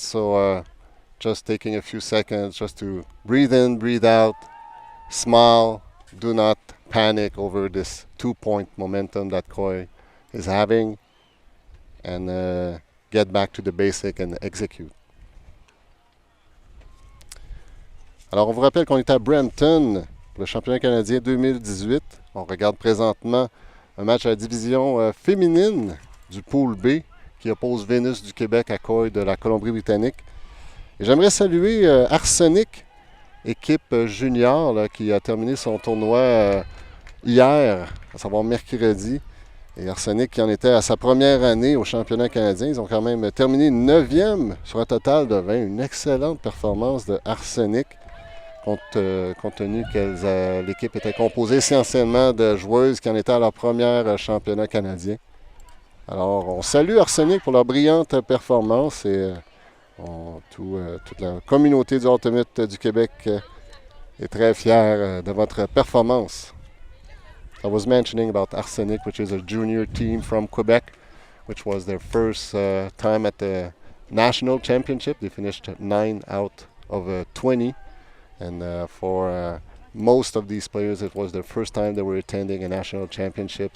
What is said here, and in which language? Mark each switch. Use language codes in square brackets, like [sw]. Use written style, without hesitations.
[en] So just taking a few seconds just to breathe in, breathe out, smile, do not panic over this 2-point momentum that Coy is having, and get back to the basic and execute. [fr] Alors on vous rappelle qu'on est à Brampton, le championnat canadien 2018. On regarde présentement un match à la division féminine du Pool B qui oppose Vénus du Québec à Coy de la Colombie-Britannique. Et j'aimerais saluer Arsenic, équipe junior là, qui a terminé son tournoi hier, à savoir mercredi. Et Arsenic qui en était à sa première année au championnat canadien. Ils ont quand même terminé 9e sur un total de 20. Une excellente performance de Arsenic, compte tenu que l'équipe était composée essentiellement de joueuses qui en étaient à leur premier championnat canadien. Alors, on salue Arsenic pour leur brillante performance et toute la communauté du Ultimate du Québec est très fier de votre performance. [en] I was mentioning about Arsenic, which is a junior team from Quebec, which was their first time at the national championship. They finished 9 out of 20, and for most of these players, it was their first time they were attending a national championship.